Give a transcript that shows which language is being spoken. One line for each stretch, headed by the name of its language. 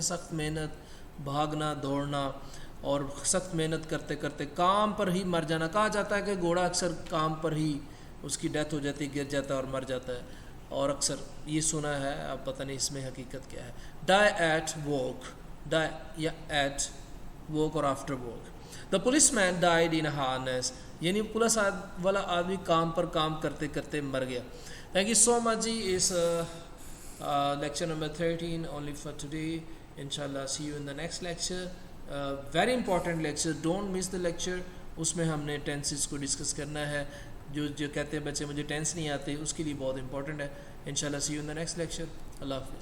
Urdu: سخت محنت، بھاگنا دوڑنا اور سخت محنت کرتے کرتے کام پر ہی مر جانا. کہا جاتا ہے کہ گھوڑا اکثر کام پر ہی اس کی ڈیتھ ہو جاتی ہے، گر جاتا ہے اور مر جاتا ہے، اور اکثر یہ سنا ہے، اب پتہ نہیں اس میں حقیقت کیا ہے.
English: Die at work, die یا at work اور after work. The policeman died in harness,
Urdu: یعنی پولیس والا آدمی کام پر کام کرتے کرتے مر گیا.
English: Thank you so much جی.
Urdu: اس lecture number 13
English: only for today. انشاءاللہ see you in the next lecture. Very important lecture, don't miss the lecture.
Urdu: اس میں ہم نے ٹینسز کو ڈسکس کرنا ہے. جو کہتے ہیں بچے مجھے ٹینس نہیں آتے، اس کے لیے بہت امپورٹنٹ ہے. انشاءاللہ
English: see you in the next lecture.
Urdu: اللہ حافظ.